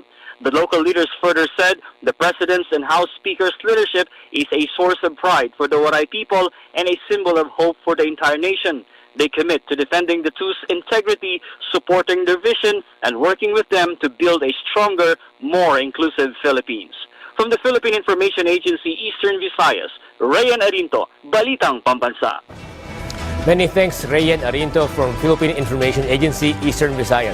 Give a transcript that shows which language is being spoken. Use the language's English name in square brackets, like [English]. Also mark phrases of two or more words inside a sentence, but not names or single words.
[English] The local leaders further said the President's and House Speaker's leadership is a source of pride for the Waray people and a symbol of hope for the entire nation. They commit to defending the two's integrity, supporting their vision, and working with them to build a stronger, more inclusive Philippines. From the Philippine Information Agency, Eastern Visayas, Rayan Arinto, Balitang Pambansa. Many thanks, Rayan Arinto from Philippine Information Agency, Eastern Visayas.